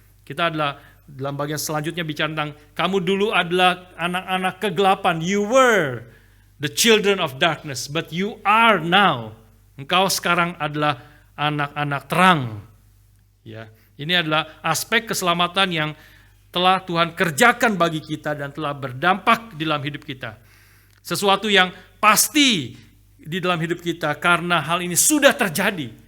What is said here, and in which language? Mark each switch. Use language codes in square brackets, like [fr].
[id] Kita adalah, dalam bagian selanjutnya bicara tentang kamu dulu adalah anak-anak kegelapan. [en] You were the children of darkness, but you are now. [id] Engkau sekarang adalah anak-anak terang. Ya, ini adalah aspek keselamatan yang telah Tuhan kerjakan bagi kita dan telah berdampak di dalam hidup kita. Sesuatu yang pasti di dalam hidup kita karena hal ini sudah terjadi.